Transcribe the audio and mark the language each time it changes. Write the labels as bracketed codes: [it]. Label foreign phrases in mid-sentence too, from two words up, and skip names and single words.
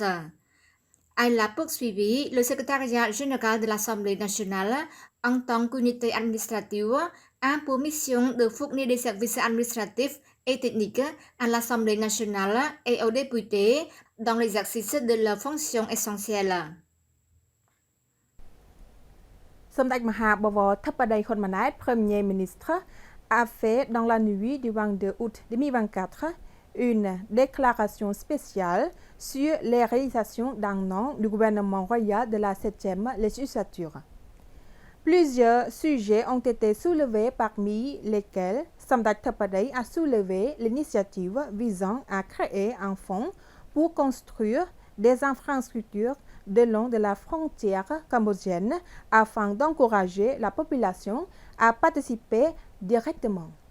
[fr] Elle a poursuivi le secrétariat général de l'Assemblée nationale en tant qu'unité administrative a pour mission de fournir des services administratifs et techniques à l'Assemblée nationale et aux députés dans l'exercice de leurs fonctions essentielles. [km] សម្ដេចមហាបវរធិបតីហ៊ុនម៉ាណែត [fr] Premier ministre, a fait dans la nuit du 22 août 2024 une déclaration spéciale sur les réalisations d'un an du gouvernement royal de la 7e législature. Plusieurs sujets ont été soulevés, parmi lesquels Samdech Theppadei a soulevé l'initiative visant à créer un fonds pour construire des infrastructures le long de la frontière cambodgienne afin d'encourager la population à participer directement.